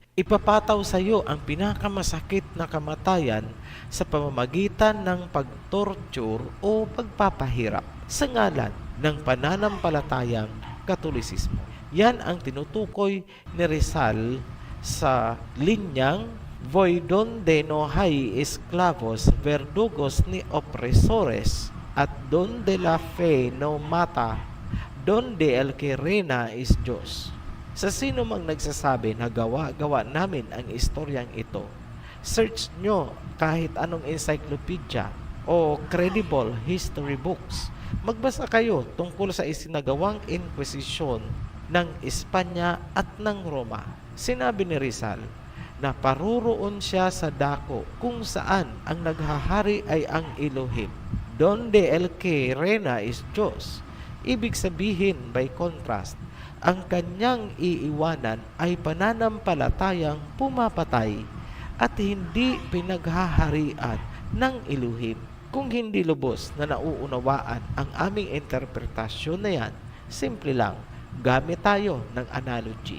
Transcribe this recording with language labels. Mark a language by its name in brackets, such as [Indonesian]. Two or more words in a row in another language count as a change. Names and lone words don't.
[Filipino] Ipapataw sa iyo ang pinakamasakit na kamatayan sa pamamagitan ng pagtorture o pagpapahirap sa ngalan ng pananampalatayang Katolisismo. Yan ang tinutukoy ni Rizal sa linyang [Spanish] Voy donde no hay esclavos, verdugos ni opresores, [Filipino] at [Spanish] donde la fe no mata, donde el que reina [Filipino] is Diyos. Sa sino mang nagsasabi na gawa namin ang istoryang ito, search nyo kahit anong encyclopedia o [English] credible history books. [Filipino] Magbasa kayo tungkol sa isinagawang Inquisition ng Espanya at ng Roma. Sinabi ni Rizal na paruroon siya sa dako kung saan ang naghahari ay ang Elohim. [Spanish] Donde el que reina is Diyos. [Filipino] Ibig sabihin, [English] by contrast, [Filipino] ang kanyang iiwanan ay pananampalatayang pumapatay at hindi pinaghaharian ng Elohim. Kung hindi lubos na nauunawaan ang aming interpretasyon na yan, simple lang, gamit tayo ng analogy.